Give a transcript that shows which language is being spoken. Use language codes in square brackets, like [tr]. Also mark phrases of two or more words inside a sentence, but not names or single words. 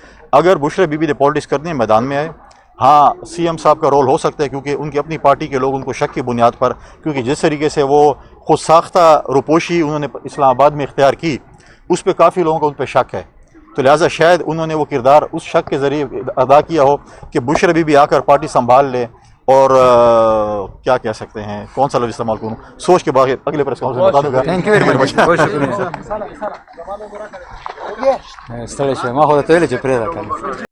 [ur] اگر بشرا بی بی نے پالیٹکس کرنی ہے, میدان میں آئے. ہاں, سی ایم صاحب کا رول ہو سکتا ہے, کیونکہ ان کی اپنی پارٹی کے لوگ ان کو شک کی بنیاد پر, کیونکہ جس طریقے سے وہ خود ساختہ روپوشی انہوں نے اسلام آباد میں اختیار کی, اس پہ کافی لوگوں کو ان پہ شک ہے. تو لہٰذا شاید انہوں نے وہ کردار اس شک کے ذریعے ادا کیا ہو کہ بشرا بی بی آ کر پارٹی سنبھال لے. اور کیا کہہ سکتے ہیں, کون سا لفظ استعمال کروں, سوچ کے بعد اگلے پریس کانفرنس میں بتا دوں گا. [en] Thank you very much. [ur] بہت شکریہ. [ps] استڑے شوی, ما خو ته ویلې چې پرېږده کنه.